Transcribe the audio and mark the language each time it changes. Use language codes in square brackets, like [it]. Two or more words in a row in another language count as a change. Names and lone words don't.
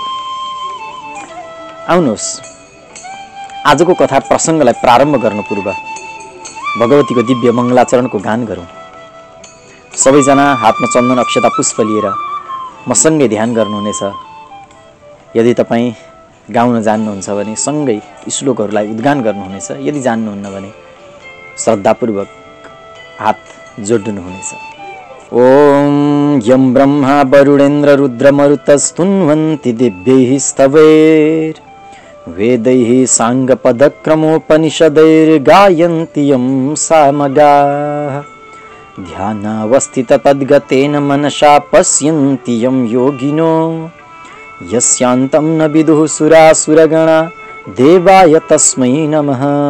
[ne] आउनुहोस् आजको कथा प्रसङ्गलाई प्रारम्भ गर्नु पूर्व भगवतीको दिव्य मङ्गलाचरणको गान गरौँ। सबैजना हातमा चन्दन अक्षता पुष्प लिएर मसँगै ध्यान गर्नुहुनेछ। यदि तपाईँ गाउन जान्नुहुन्छ भने सँगै श्लोकहरूलाई उद्घाटन गर्नुहुनेछ। यदि जान्नुहुन्न भने श्रद्धापूर्वक हात जोड्नुहुनेछ। [sa] ओम यं ब्रह्मा वरुणेन्द्र रुद्रमरुतस्तुन्वन्ति दिव्यैः स्तवैर् वेदैः साङ्गपदक्रमोपनिषदैर्गायन्ति यं सामगाः ध्यानावस्थित तद्गतेन मनसा पश्यन्ति यं योगिनो यस्यान्तं न विदुः सुरासुरगणा देवाय तस्मै नमः।